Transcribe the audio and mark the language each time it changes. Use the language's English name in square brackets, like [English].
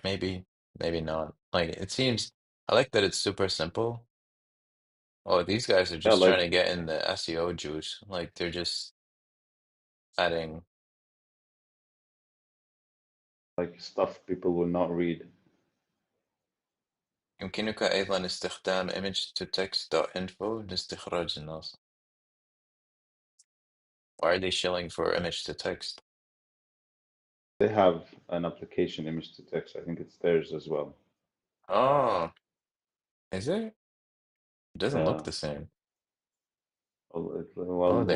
[English] Maybe, maybe not. Like it seems, I like that it's super simple. Oh, these guys are yeah, just trying to get in the SEO juice. Like they're just adding. like stuff people will not read. [Arabic] يمكنك أيضا استخدام image to text.info لاستخراج النص. [English] Why are they shilling for image to text? They have an application image to text. I think it's theirs as well. Oh, is it? It doesn't look Yeah. the same. Well, Oh, they